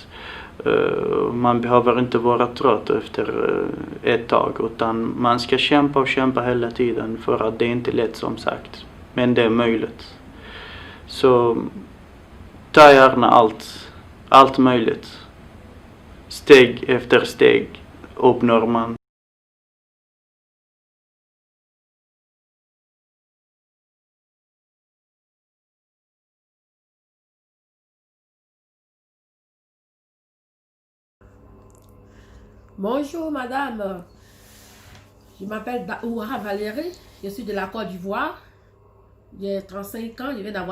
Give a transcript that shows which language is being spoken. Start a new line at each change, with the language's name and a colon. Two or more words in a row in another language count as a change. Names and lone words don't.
Swedish: Man behöver inte vara trött efter ett tag, utan man ska kämpa och kämpa hela tiden, för att det är inte lätt, som sagt. Men det är möjligt. Så ta gärna allt möjligt. Steg efter steg uppnår man.
French: Bonjour madame, je m'appelle Daoura Valérie, je suis de la Côte d'Ivoire, j'ai 35 ans, je viens d'avoir